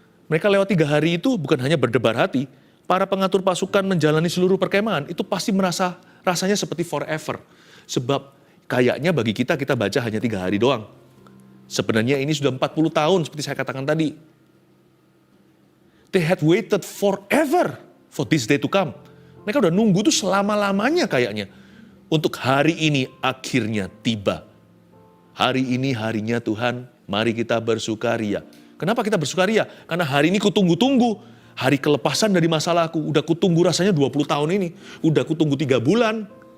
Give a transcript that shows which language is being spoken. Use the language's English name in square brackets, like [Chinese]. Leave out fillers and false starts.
[Indonesian] Mereka lewat 3 hari itu bukan hanya berdebar hati. Para pengatur pasukan menjalani seluruh perkemahan. Itu pasti rasanya seperti forever. Sebab kayaknya bagi kita baca hanya 3 hari doang. Sebenarnya ini sudah 40 tahun seperti saya katakan tadi. [English] They had waited forever for this day to come. [Indonesian] Mereka udah nunggu tuh selama-lamanya kayaknya. Untuk hari ini akhirnya tiba. Hari ini harinya Tuhan, mari kita bersukaria. Kenapa kita bersukaria? Karena hari ini kutunggu-tunggu. Hari kelepasan dari masalahku. Udah kutunggu rasanya 20 tahun ini. Udah kutunggu 3 bulan.